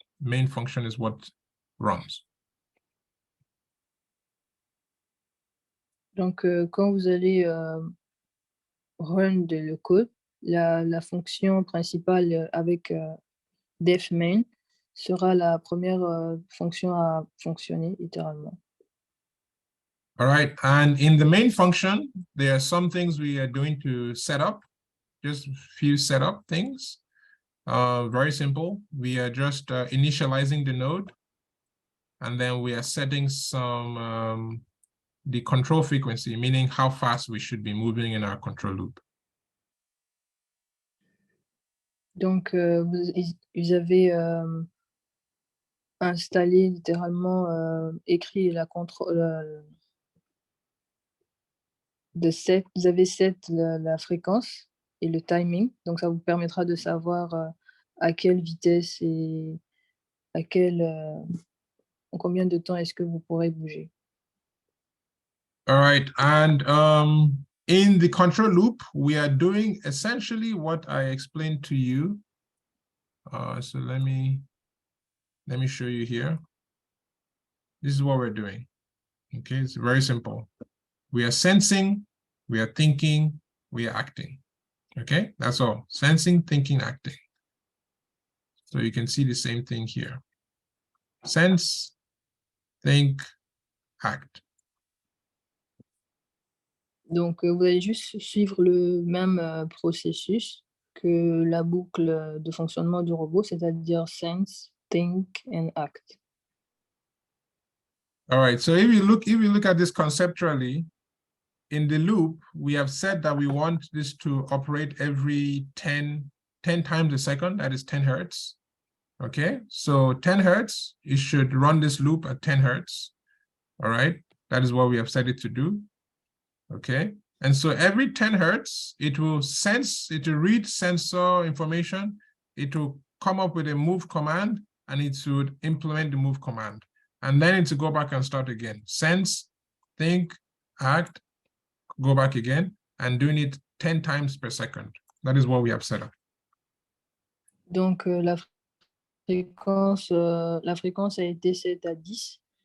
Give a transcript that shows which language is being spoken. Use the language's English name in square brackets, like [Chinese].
[English] Main function is what runs. [French] Donc, quand vous allez run le code, la fonction principale avec def main sera la première fonction à fonctionner littéralement. [English] All right, and in the main function, there are some things we are doing to set up, just a few setup things. Very simple. We are just initializing the node, and then we are setting some the control frequency, meaning how fast we should be moving in our control loop. [French] Donc, vous avez installé littéralement, écrit la contrôle vous avez set la fréquence et le timing, donc ça vous permettra de savoir à quelle vitesse et à en combien de temps est-ce que vous pourrez bouger. [English] All right, and in the control loop, we are doing essentially what I explained to you. So let me show you here. This is what we're doing. Okay, it's very simple. We are sensing, we are thinking, we are acting. Okay, that's all. Sensing, thinking, acting. So you can see the same thing here. Sense, think, act. [French] Donc, vous allez juste suivre le même processus que la boucle de fonctionnement du robot, c'est-à-dire [English] sense, think, and act. All right, so if you look at this conceptually, in the loop, we have said that we want this to operate every 10 times a second, that is 10 hertz. Okay, so 10 hertz, it should run this loop at 10 hertz. All right, that is what we have set it to do. Okay, and so every 10 hertz, it will read sensor information, it will come up with a move command, and it should implement the move command. And then it's to go back and start again. Sense, think, act, go back again, and doing it 10 times per second. That is what we have set up. [French] Donc, la fréquence a été set à 10.